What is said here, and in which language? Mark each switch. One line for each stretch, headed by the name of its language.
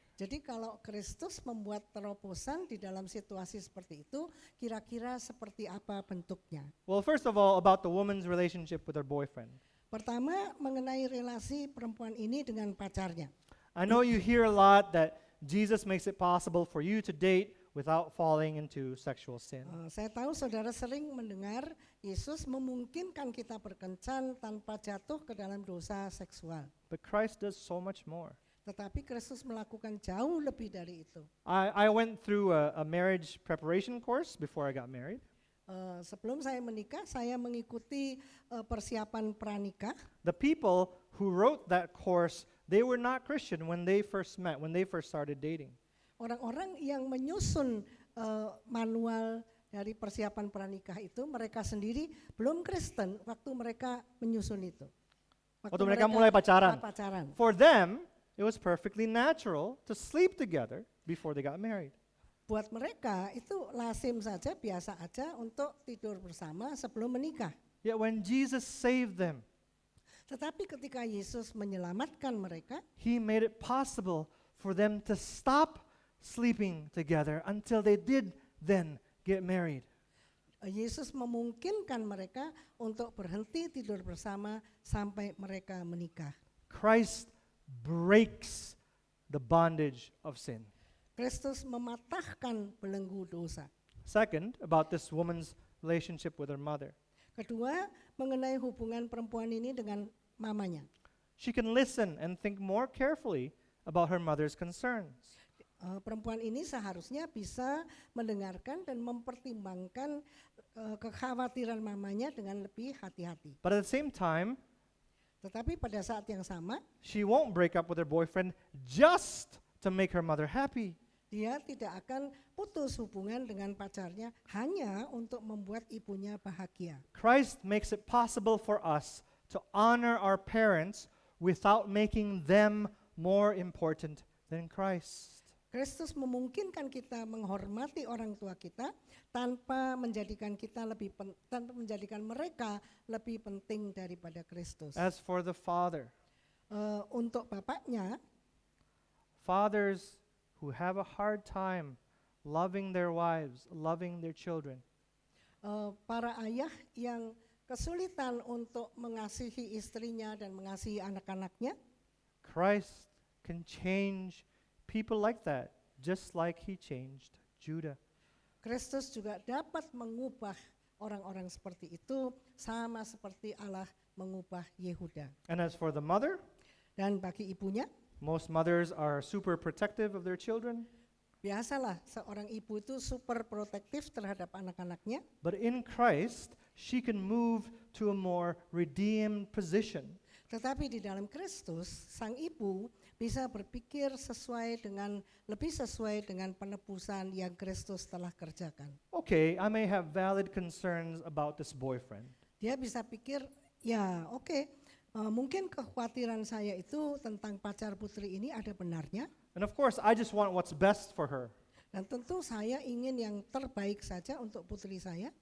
Indonesian: Jadi kalau Kristus membuat terobosan di dalam situasi seperti itu, kira-kira seperti apa bentuknya?
English: Well, first of all, about the woman's relationship with her boyfriend.
Indonesian: Pertama, mengenai relasi perempuan ini dengan pacarnya.
English: I know you hear a lot that Jesus makes it possible for you to date without falling into sexual sin.
Indonesian: Saya tahu saudara sering mendengar Yesus memungkinkan kita berkencan tanpa jatuh ke dalam dosa seksual.
English: But Christ does so much more.
Indonesian: Tetapi Kristus melakukan jauh lebih dari itu.
English: I went through a marriage preparation course before I got married.
Indonesian: Sebelum saya menikah, saya mengikuti persiapan pranikah.
English: The people who wrote that course, they were not Christian when they first met, when they first started dating.
Indonesian: Orang-orang yang menyusun manual dari persiapan pranikah itu, mereka sendiri belum Kristen waktu mereka menyusun itu. Waktu mereka mulai pacaran. pacaran.
English: For them, it was perfectly natural to sleep together before they got married.
Indonesian: Buat mereka itu lazim saja, biasa aja untuk tidur bersama sebelum menikah.
English: Yet when Jesus saved them,
Indonesian: Tetapi ketika Yesus menyelamatkan mereka,
English: He made it possible for them to stop sleeping together until they did then get married.
Indonesian: Yesus memungkinkan mereka untuk berhenti tidur bersama sampai mereka menikah.
English: Christ breaks the bondage of sin.
Indonesian: Kristus mematahkan belenggu dosa.
English: Second, about this woman's relationship with her mother.
Indonesian: Kedua, mengenai hubungan perempuan ini dengan mamanya.
English: She can listen and think more carefully about her mother's concerns.
Indonesian: Perempuan ini seharusnya bisa mendengarkan dan mempertimbangkan kekhawatiran mamanya dengan lebih hati-hati.
English: But at the same time,
Indonesian: Tetapi pada saat yang sama,
English: she won't break up with her boyfriend just to make her mother happy.
Indonesian: dia tidak akan putus hubungan dengan pacarnya hanya untuk membuat ibunya bahagia.
English: Christ makes it possible for us to honor our parents without making them more important than Christ.
Indonesian: Kristus memungkinkan kita menghormati orang tua kita tanpa menjadikan tanpa menjadikan mereka lebih penting daripada Kristus.
English: As for the father,
Indonesian: Untuk bapaknya,
English: fathers who have a hard time loving their wives, loving their children,
Indonesian: para ayah yang kesulitan untuk mengasihi istrinya dan mengasihi anak-anaknya,
English: Christ can change people like that, just like He changed Judah.
Indonesian: Kristus juga dapat mengubah orang-orang seperti itu sama seperti Allah mengubah Yehuda.
English: And as for the mother,
Indonesian: Dan bagi ibunya,
English: most mothers are super protective of their children,
Indonesian: biasalah seorang ibu itu super protektif terhadap anak-anaknya.
English: but in Christ, she can move to a more redeemed position.
Indonesian: Tetapi di dalam Kristus, sang ibu bisa berpikir lebih sesuai dengan penebusan yang Kristus telah kerjakan.
English: Okay, I may have valid concerns about this boyfriend,
Indonesian: Dia bisa pikir, ya oke, mungkin kekhawatiran saya itu tentang pacar putri ini ada benarnya.
English: and of course, I just want what's best for her.
Indonesian: Dan tentu saya ingin yang terbaik saja untuk putri saya.